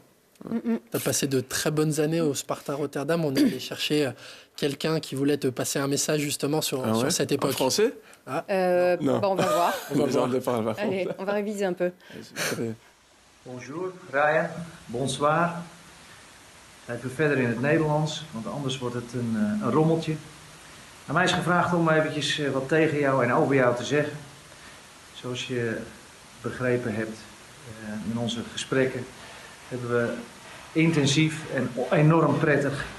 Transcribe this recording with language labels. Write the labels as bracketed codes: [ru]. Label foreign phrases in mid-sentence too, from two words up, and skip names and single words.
[fr] Tu as passé de très bonnes années au Sparta Rotterdam. On est allé chercher quelqu'un qui voulait te passer un message justement sur cette époque. En français? Non. On va voir. Allez, on va réviser un peu. Bonjour, Ryan. Bonsoir. [nl] Ik doe verder in het Nederlands, want anders wordt het een rommeltje. Aan mij is gevraagd om eventjes wat tegen jou en over jou te zeggen. Zoals je begrepen hebt in onze gesprekken hebben we intensief en enorm prettig samengewerkt.